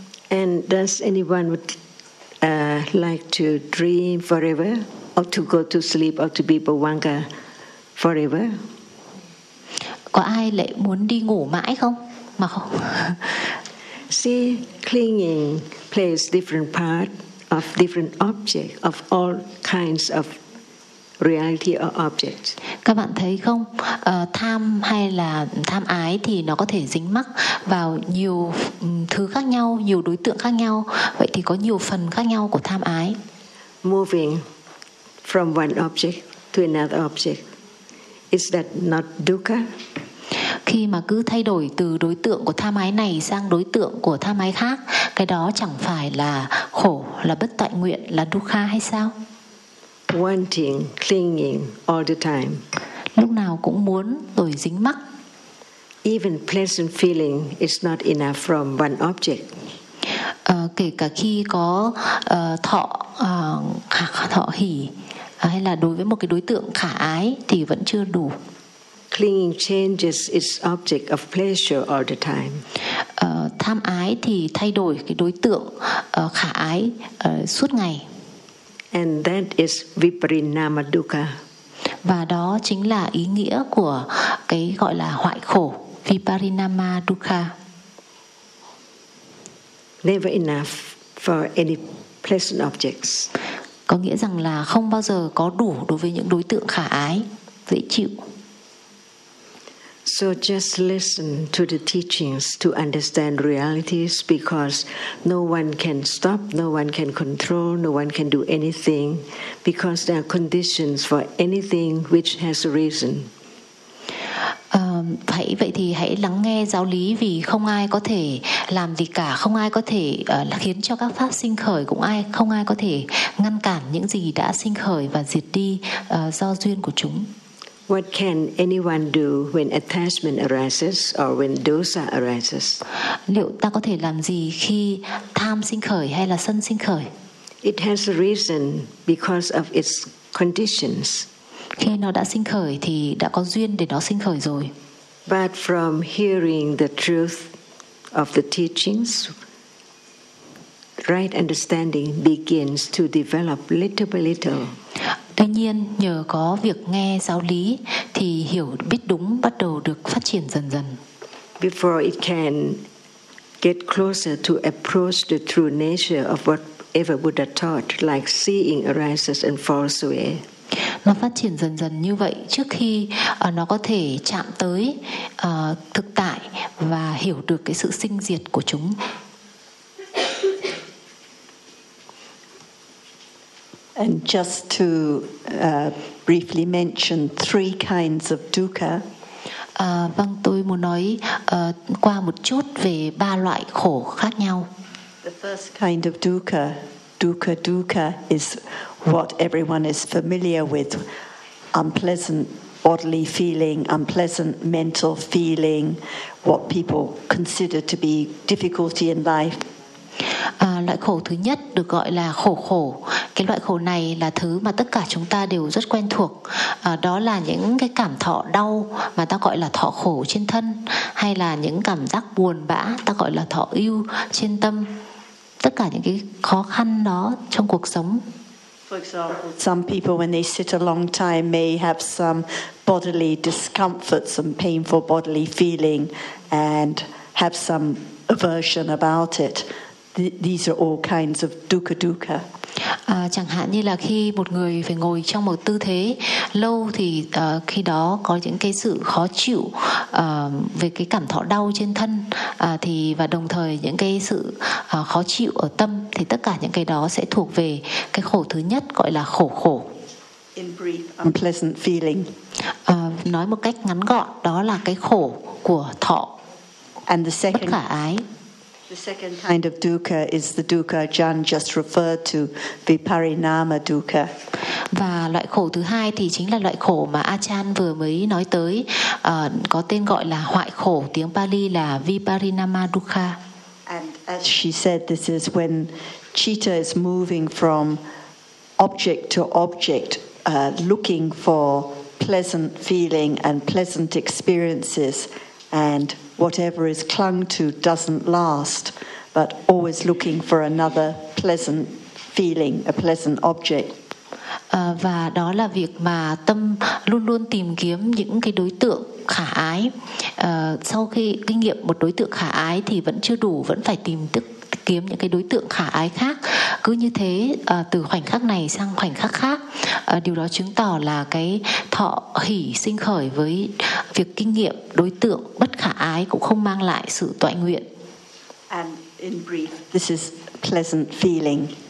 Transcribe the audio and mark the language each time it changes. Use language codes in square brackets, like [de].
[en] And does anyone would like to dream forever or to go to sleep or to be bhavanga forever? [vi] Có ai lại muốn đi ngủ mãi không? Mà không. [en] See, clinging plays different part of different object of all kinds of reality or object. [vi] Các bạn thấy không? Tham hay là tham ái thì nó có thể dính mắc vào nhiều thứ khác nhau, nhiều đối tượng khác nhau. Vậy thì có nhiều phần khác nhau của tham ái. [en] Moving from one object to another object, is that not dukkha? [vi] Khi mà cứ thay đổi từ đối tượng của tham ái này sang đối tượng của tham ái khác, cái đó chẳng phải là khổ, là bất tại nguyện, là dukkha hay sao? [en] Wanting, clinging all the time. [vi] Lúc nào cũng muốn rồi dính mắc. [en] Even pleasant feeling is not enough from one object. [vi] Kể cả khi có thọ hỷ hay là đối với một cái đối tượng khả ái thì vẫn chưa đủ. [en] Clinging changes its object of pleasure all the time. [vi] Tham ái thì thay đổi cái đối tượng khả ái suốt ngày. [en] And that is viparinama dukkha. [vi] Và đó chính là ý nghĩa của cái gọi là hoại khổ, viparinama dukkha. [en] Never enough for any pleasant objects. [vi] Có nghĩa rằng là không bao giờ có đủ đối với những đối tượng khả ái, dễ chịu. [en] So just listen to the teachings to understand realities, because no one can stop, no one can control, no one can do anything, because there are conditions for anything which has a reason. [vi] Hãy vậy thì hãy lắng nghe giáo lý, vì không ai có thể làm gì cả, không ai có thể khiến cho các pháp sinh khởi, cũng ai không ai có thể ngăn cản những gì đã sinh khởi và diệt đi do duyên của chúng. [en] What can anyone do when attachment arises or when dosa arises? [vi] Liệu ta có thể làm gì khi tham sinh khởi hay là sân sinh khởi? [en] It has a reason because of its conditions. [vi] Khi nó đã sinh khởi thì đã có duyên để nó sinh khởi rồi. [en] But from hearing the truth of the teachings, right understanding begins to develop little by little. [vi] Tuy nhiên, nhờ có việc nghe giáo lý thì hiểu biết đúng bắt đầu được phát triển dần dần. [en] Before it can get closer to approach the true nature of whatever Buddha taught, like seeing arises and falls away. [vi] Nó phát triển dần dần như vậy trước khi nó có thể chạm tới thực tại và hiểu được cái sự sinh diệt của chúng. [en] And just to briefly mention three kinds of dukkha. [vi] Vâng, tôi muốn nói qua một chút về ba loại khổ khác nhau. [en] The first kind of dukkha, dukkha is what everyone is familiar with: unpleasant bodily feeling, unpleasant mental feeling, what people consider to be difficulty in life. [vi] Loại khổ thứ nhất được gọi là khổ khổ. Cái loại khổ này là thứ mà tất cả chúng ta đều rất quen thuộc. Đó là những cái cảm thọ đau mà ta gọi là thọ khổ trên thân, hay là những cảm giác buồn bã ta gọi là thọ ưu trên tâm. Tất cả những cái khó khăn đó trong cuộc sống. [en] For example, some people when they sit a long time may have some bodily discomfort, some painful bodily feeling and have some aversion about it. These are all kinds of dukkha. [vi] Chẳng hạn như là khi một người phải ngồi trong một tư thế lâu thì khi đó có những cái sự khó chịu về cái cảm thọ đau trên thân thì và đồng thời những cái sự khó chịu ở tâm, thì tất cả những cái đó sẽ thuộc về cái khổ thứ nhất gọi là khổ khổ. [en] In brief, unpleasant feeling. [vi] Nói một cách ngắn gọn, đó là cái khổ của thọ. [en] And the second, [vi] bất khả ái. [en] The second kind of dukkha is the dukkha Jan just referred to, viparinama dukkha. [vi] Và loại khổ thứ hai thì chính là loại khổ mà Achan vừa mới nói tới, có tên gọi là hoại khổ, tiếng Pali là viparinama dukkha. [en] And as she said, this is when citta is moving from object to object, looking for pleasant feeling and pleasant experiences, and whatever is clung to doesn't last, but always looking for another pleasant feeling, a pleasant object. [vi] Và đó là việc mà tâm luôn luôn tìm kiếm những cái đối tượng khả ái. Sau khi kinh nghiệm một đối tượng khả ái thì vẫn chưa đủ, vẫn phải tìm kiếm những cái đối tượng khả ái khác. Cứ như thế, từ khoảnh khắc này sang khoảnh khắc khác. Điều đó chứng tỏ là cái thọ hỷ sinh khởi với việc kinh nghiệm đối tượng bất khả ái cũng không mang lại sự toại nguyện. [en] And in brief, this is pleasant feeling.